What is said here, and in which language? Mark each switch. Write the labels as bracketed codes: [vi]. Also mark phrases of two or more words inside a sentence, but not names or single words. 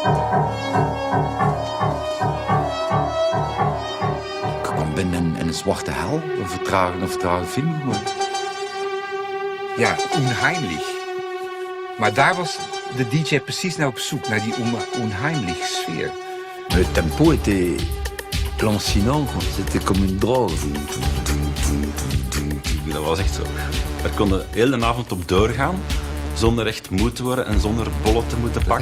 [nl] Ik kwam binnen in een zwarte hel. Een vertragen film. Ja, onheimlich. Maar daar was de DJ precies naar op zoek, naar die onheimlich sfeer. [fr] Le tempo était lancinant, c'était comme une drogue. [nl] Dat was echt zo. Daar konden de hele avond op doorgaan, zonder echt moe te worden en zonder bollen te moeten pakken.